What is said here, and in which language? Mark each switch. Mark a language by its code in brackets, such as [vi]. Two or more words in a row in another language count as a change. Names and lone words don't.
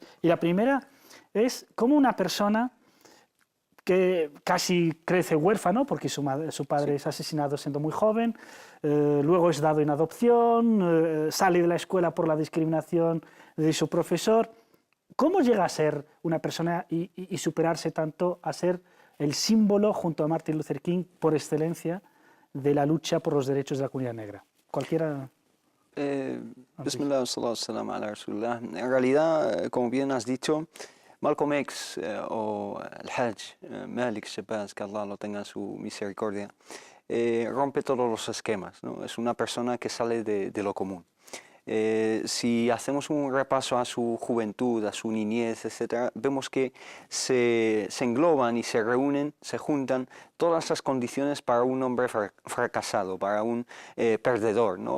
[es] Y la primera es cómo una persona que casi crece huérfano, porque su padre es asesinado siendo muy joven, luego es dado en adopción, sale de la escuela por la discriminación de su profesor. ¿Cómo llega a ser una persona y superarse tanto a ser el símbolo, junto a Martin Luther King, por excelencia, de la lucha por los derechos de la comunidad negra? Cualquiera. [ar] بسم الله، الصلاة السلام على رسول الله. [es] En realidad, como bien has dicho, Malcolm X o el Hajj Malik el-Shabbat, que Allah lo tenga en su misericordia, rompe todos los esquemas, ¿no? Es una persona que sale de lo común. Si hacemos un repaso a su juventud, a su niñez, etc., vemos que se engloban y se reúnen, se juntan todas las condiciones para un hombre fracasado, para un perdedor, ¿no?